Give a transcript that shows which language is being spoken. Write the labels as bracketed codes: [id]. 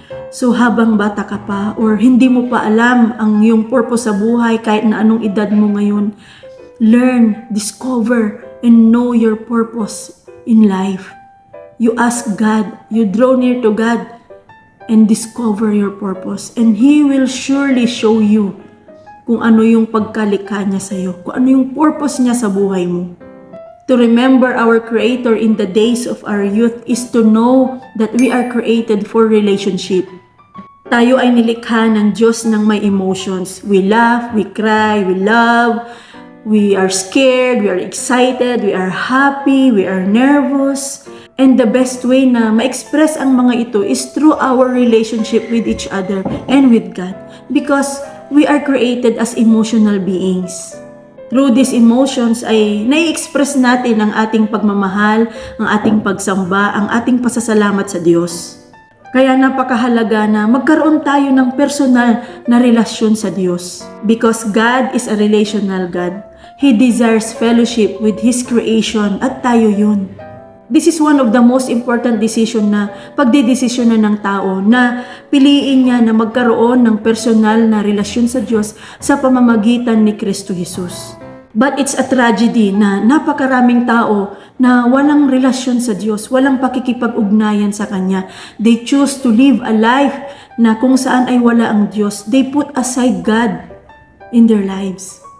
[tl] So habang bata ka pa or hindi mo pa alam ang iyong purpose sa buhay kahit na anong edad mo ngayon, [en] learn, discover, and know your purpose in life. You ask God, you draw near to God, and discover your purpose. And He will surely show you [tl] kung ano yung pagkalikha niya sa iyo, kung ano yung purpose niya sa buhay mo. [en] To remember our Creator in the days of our youth is to know that we are created for relationship. [tl] Tayo ay nilikha ng Diyos ng may emotions. [en] We laugh, we cry, we love, we are scared, we are excited, we are happy, we are nervous. And the best way [tl] na ma-express ang mga ito [en] is through our relationship with each other and with God. Because we are created as emotional beings. Through these emotions [tl] ay nai-express natin ang ating pagmamahal, ang ating pagsamba, ang ating pasasalamat sa Diyos. Kaya napakahalaga na magkaroon tayo ng personal na relasyon sa Diyos. [en] Because God is a relational God. He desires fellowship with His creation [tl] at tayo yun. [en] This is one of the most important decision [tl] na pagdidesisyon na ng tao na piliin niya na magkaroon ng personal na relasyon sa Diyos sa pamamagitan ni Kristo Jesus. [en] But it's a tragedy [tl] na napakaraming tao na walang relasyon sa Diyos, walang pakikipag-ugnayan sa Kanya. [en] They choose to live a life [tl] na kung saan ay wala ang Diyos. [en] They put aside God in their lives.